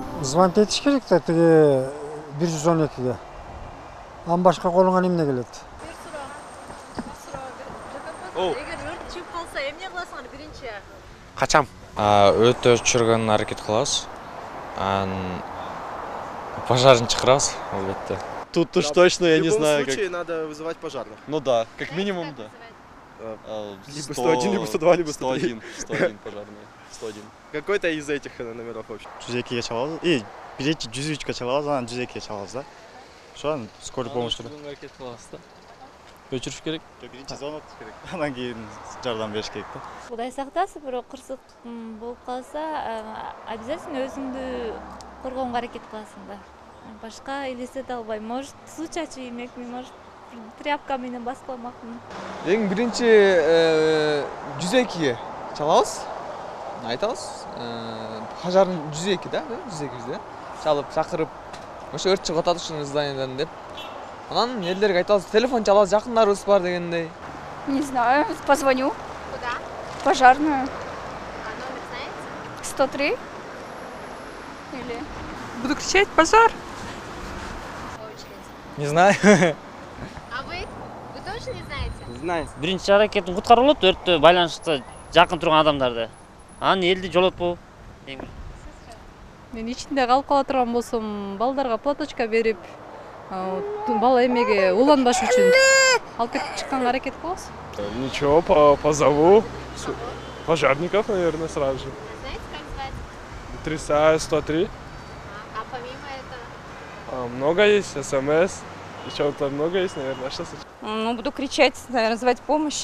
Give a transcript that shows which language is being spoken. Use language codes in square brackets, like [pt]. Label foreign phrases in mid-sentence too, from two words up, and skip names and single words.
[ky] звонить етиш керек да тиги 112-ге. Ан башка колуңан эмне келет? Бир суроо. Эгер өрт чыгып калса, эмне кыласың биринчи? Качам. Өтө өчүргөнгө аракет кылабыз. Пожарын чакырабыз, албетте. [ru] Тут уж точно я не знаю. В любом случае надо вызывать пожарных. Ну да, как минимум да. Либо 101, либо 102, либо 101. 101 пожарные. 101. Какой-то из этих номеров вообще. [ky] 102ге чалабыз. Биринчи 103ке чалабыз, анан 102ге чалабыз да. [ru] Ошо скорый помощь. [ky] Аракет кылабыз да. Өчүрүш керек. Биринчи звонок керек. Анан кийин жардам бериш керек да. Кудай сактасын, бирок кырсык болуп калса, обязательно өзүңдү коргоонго аракет кыласың да. Башка элестете албайм. Может, суу чачып иймекмин, может, тряпка менен басып алмакмын. Эң биринчи 102ге чалабыз. Айтабыз. Пожарын 102 да, 102 чалып, чакырып, ошо өрт чыгып атат ушул зданиядан деп. Анан элдерге айтабыз, телефон чалабыз, жакындарыбыз бар дегендей. [ru] Не знаю, позвоню. Куда? В пожарную. А номер знаете? 103. Или... Буду кричать «Пожар!» Не знаю. А вы? Вы точно не знаете? Знаю. [ky] Биринчи аракетин куткарып болот, өрттө байланышта жакын турган адамдарды. Анан элди жолотпоо. Мен ичинде калып кала турган болсом, балдарга платочка берип, бала эмеге уланбаш үчүн алып кетип чыкканга аракет кылабыз. [ru] Ничего, позову пожарников, наверное, сразу же. Знаете, как звать? Трясаю 103. А помимо этого? Много есть, СМС. Еще-то много есть, наверное. Что Ну, буду кричать, наверное, звать помощь.